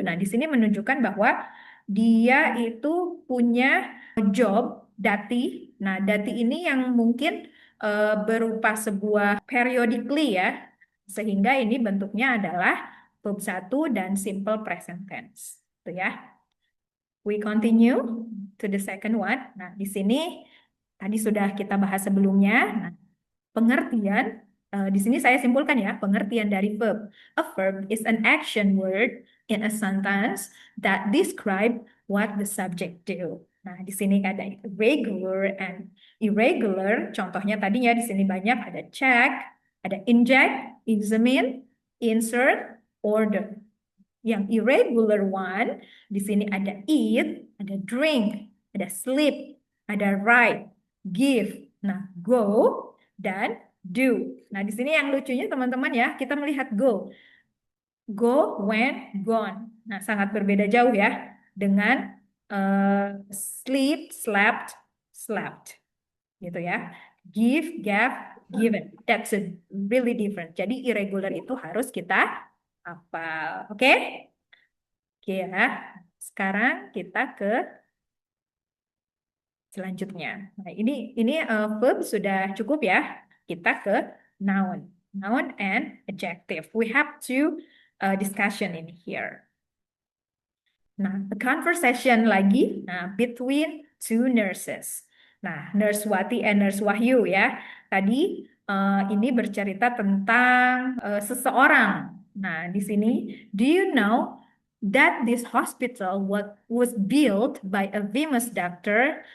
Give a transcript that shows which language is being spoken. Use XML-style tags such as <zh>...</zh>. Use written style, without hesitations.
<id>Nah, di sini menunjukkan bahwa dia itu punya job, dati. Nah, dati ini yang mungkin berupa sebuah periodically ya, sehingga ini bentuknya adalah verb 1 dan simple present tense. Itu ya.</id> <en>We continue to the second one.</en> <id>Nah, di sini tadi sudah kita bahas sebelumnya. Nah, pengertian, di sini saya simpulkan ya, pengertian dari verb.</id> <en>A verb is an action word in a sentence that describe what the subject do.</en> <id>Nah, di sini ada</id> <en>regular and irregular.</en> <id>Contohnya tadinya di sini banyak, ada check, ada inject, examine, insert, order. Yang irregular one, di sini ada eat, ada drink, ada sleep, ada write, give, nah go, dan do. Nah, di sini yang lucunya teman-teman ya, kita melihat go.</id> <en>Go, went, gone.</en> <id>Nah, sangat berbeda jauh ya dengan</id> <en>sleep, slept, slept.</en> <id>Gitu ya.</id> <en>Give, gave, given. That's a really different.</en> <id>Jadi irregular itu harus kita hafal. Oke? Oke ya. Sekarang kita ke selanjutnya. Nah, ini verb sudah cukup ya. Kita ke noun.</id> <en>Noun and adjective. We have two discussion in here. Nah, a conversation lagi between two nurses. Nah, Nurse Wati and Nurse Wahyu ya.</en> <id>Tadi ini bercerita tentang seseorang. Nah, di sini,</id> <en>do you know that this hospital was built by a famous doctor?</en>